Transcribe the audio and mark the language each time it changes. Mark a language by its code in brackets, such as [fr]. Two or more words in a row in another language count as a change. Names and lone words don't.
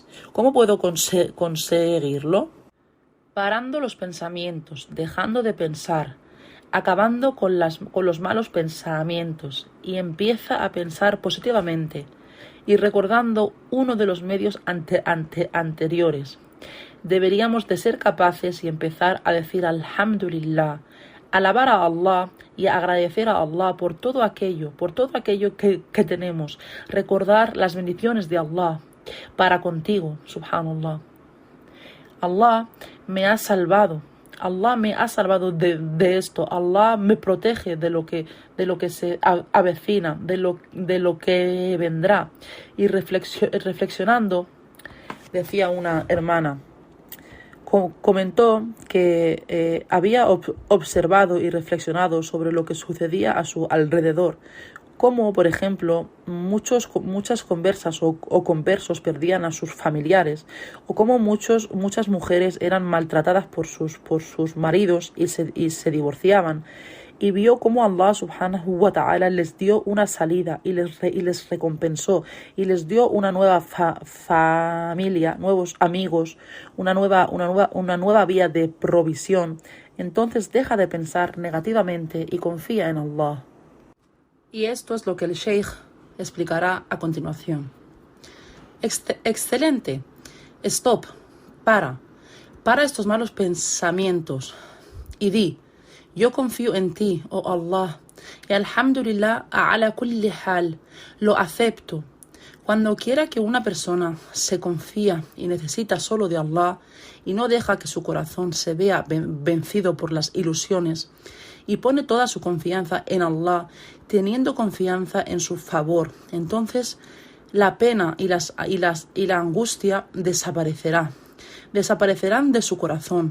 [es] ¿Cómo puedo conseguirlo? Parando los pensamientos, dejando de pensar, acabando con los malos pensamientos y empieza a pensar positivamente y recordando uno de los medios anteriores. Deberíamos de ser capaces y empezar a decir Alhamdulillah, alabar a Allah y agradecer a Allah por todo aquello que tenemos, recordar las bendiciones de Allah para contigo, subhanallah. Allah me ha salvado de esto, Allah me protege de lo que se avecina, de lo que vendrá. Y reflexionando, decía una hermana, comentó que había observado y reflexionado sobre lo que sucedía a su alrededor Como, por ejemplo, muchas conversas o conversos perdían a sus familiares, o como muchas mujeres eran maltratadas por sus maridos y se divorciaban, y vio cómo Allah [ar] سبحانه وتعالى [es] les dio una salida y les recompensó y les dio una nueva familia, nuevos amigos, una nueva vía de provisión. Entonces deja de pensar negativamente y confía en Allah. Y esto es lo que el Sheikh explicará a continuación. Excelente. Stop. Para estos malos pensamientos y di: yo confío en ti, oh Allah, y [ar] الحمد لله على كل حال, [es] lo acepto. Cuando quiera que una persona se confía y necesita solo de Allah y no deja que su corazón se vea vencido por las ilusiones y pone toda su confianza en Allah, teniendo confianza en su favor, entonces la pena y la angustia desaparecerán de su corazón.